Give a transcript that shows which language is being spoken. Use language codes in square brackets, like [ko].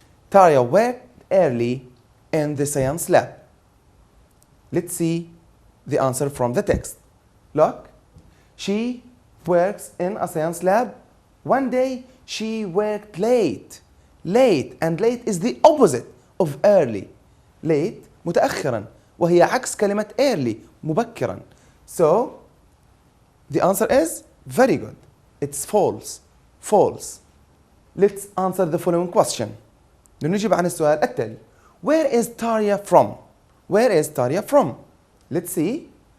[en] Tarja worked early in the science lab. Let's see the answer from the text. Look, she works in a science lab. One day, she worked late. Late, and late is the opposite of early. [ar] Late, متأخرا, وهي عكس كلمة early, مبكرا. [en] So, the answer is very good. It's false. False. Let's answer the following question. [ar] لنجيب عن السؤال التالي. [en] Where is Tarja from? Where is Tarja from? Let's see.